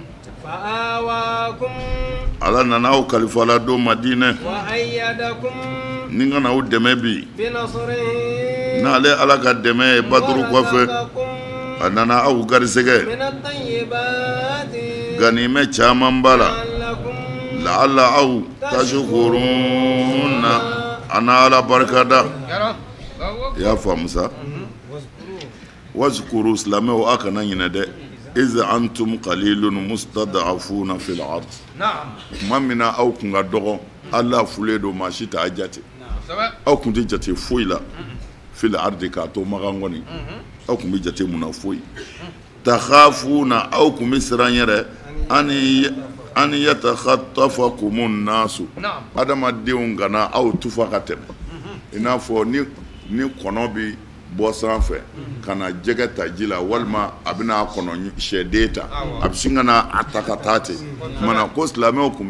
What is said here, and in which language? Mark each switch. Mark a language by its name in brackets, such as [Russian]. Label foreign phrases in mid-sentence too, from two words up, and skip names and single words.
[Bambara] ala nana aw kalifala don madinɛ ni kana aw dɛmɛ bi n'ale ala ka dɛmɛ ye baduru kɔfɛ a nana aw garisɛgɛ ganimɛ caman b'a la [Arabic] لعلكم تشكرون [Bambara] ana ala barikada i y'a faamu sa wazkuru silamɛw a kana ɲinɛ dɛ [Arabic] إذ أنتم قليل مستضعفون في الأرض [Bambara] tuma min na aw kun ka dɔgɔ ala fulen don maa si t'a jate aw kun tɛ jate foyi la [Arabic] في الأرض [Bambara] k'a to magan kɔni aw kun bɛ jate mun na foyi takhafuna aw kun bɛ siran yɛrɛ ani [Arabic] يتخطفكم الناس [Bambara] adamadenw kana aw tufa ka tɛmɛ i n'a fɔ ni kɔnɔ bi bɔ sanfɛ ka na jɛgɛ ta ji la walima a bɛna kɔnɔ sɛden ta a bɛ sin ka na a ta ka taa ten mana ko silamɛw kun bɛ